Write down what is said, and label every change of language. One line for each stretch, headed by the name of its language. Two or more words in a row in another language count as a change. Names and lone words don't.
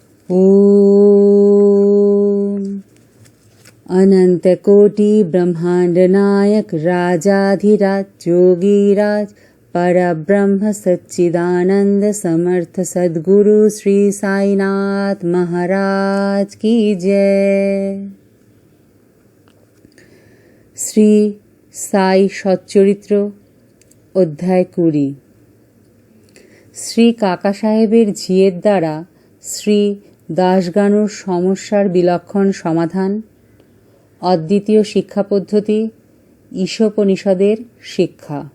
Hindi: ॐ अनन्तकोटि ब्रह्माण्ड नायक राजाधिराज जोगीराज परब्रह्म सच्चिदानंद समर्थ सद्गुरु श्री साईनाथ महाराज की जय।
Bangla: শ্রী সাই সচ্চরিত্র অধ্যায় 20। শ্রী কাকা সাহেবের ঝিয়ের দ্বারা শ্রী দাসগানুর সমস্যার বিলক্ষণ সমাধান, অদ্বিতীয় শিক্ষা পদ্ধতি, ঈশোপনিষদের শিক্ষা।